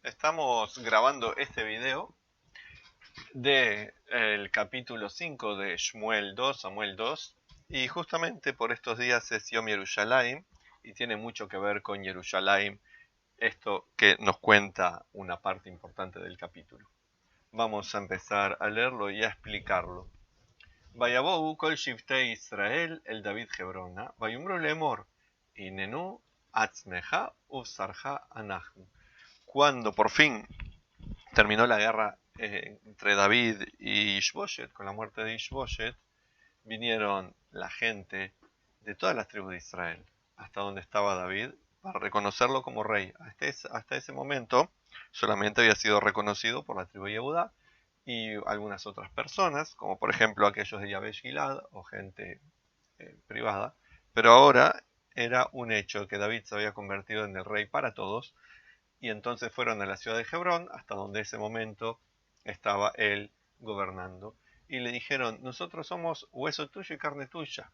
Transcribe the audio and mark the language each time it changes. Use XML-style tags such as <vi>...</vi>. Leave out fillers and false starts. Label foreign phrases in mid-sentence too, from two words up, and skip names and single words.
<es>Estamos grabando este video del capítulo 5 de Shmuel 2, Samuel 2, y justamente por estos días es Yom Yerushalayim y tiene mucho que ver con Yerushalayim, esto que nos cuenta una parte importante del capítulo. Vamos a empezar a leerlo y a explicarlo.</es> <he>ויבאו כל שבטי ישראל אל דוד חברונה ויאמרו לאמר הננו עצמך ובשרך אנחנו.</he> <es>Cuando por fin terminó la guerra entre David y Ishboshet, con la muerte de Ishboshet, vinieron la gente de todas las tribus de Israel, hasta donde estaba David, para reconocerlo como rey. Hasta ese momento solamente había sido reconocido por la tribu de Yehudá y algunas otras personas, como por ejemplo aquellos de Yabesh Gilad o gente privada, pero ahora era un hecho que David se había convertido en el rey para todos, y entonces fueron a la ciudad de Hebrón, hasta donde ese momento estaba él gobernando, y le dijeron: nosotros somos hueso tuyo y carne tuya.</es>